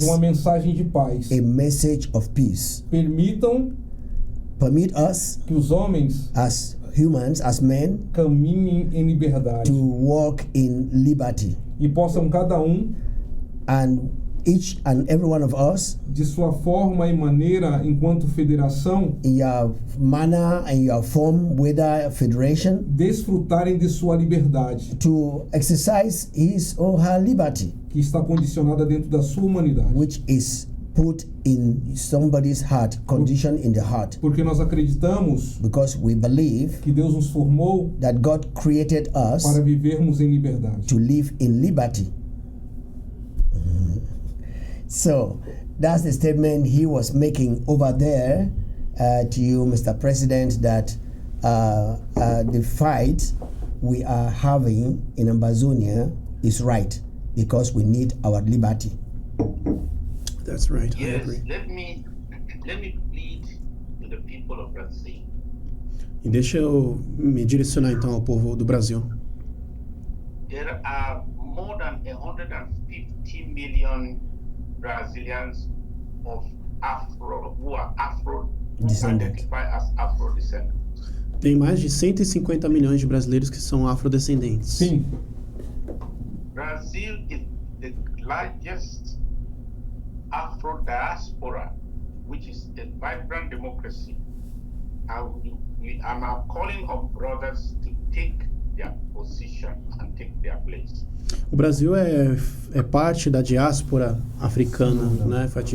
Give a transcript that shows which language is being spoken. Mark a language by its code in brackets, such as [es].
[pt] de uma mensagem de paz. [en] A message of peace. Permit us [pt] que os homens [en] as humans, as men, [pt] caminhem em liberdade. [en] To walk in liberty. [pt] E possam cada [en] and each and every one of us, [pt] de sua forma e maneira enquanto federação, [en] in your manner and your form, whether federation, [pt] desfrutarem de sua liberdade, [en] to exercise his or her liberty, [pt] que está condicionada dentro da sua humanidade, [en] which is put in somebody's heart, condition in the heart. [pt] Porque nós acreditamos, [en] because we believe, [pt] que Deus nos formou, [en] that God created us [pt] para vivermos em liberdade, [en] to live in liberty. So that's the statement he was making over there to you, Mr. President, that the fight we are having in Ambazonia is right because we need our liberty. That's right. I Yes, agree. let me plead to the people of Brazil. [pt] E deixa eu me direcionar então ao povo do Brasil. [en] There are more than 150 million Brazilians of Afro who are Afro who Descendant. identify as Afro descendants. [pt] Tem mais de 150 milhões de brasileiros que são afrodescendentes. Sim. [en] Brazil is the largest Afro diaspora, which is a vibrant democracy. I'm calling on brothers to take their position and take their place. [pt] O Brasil é parte da diáspora africana, né?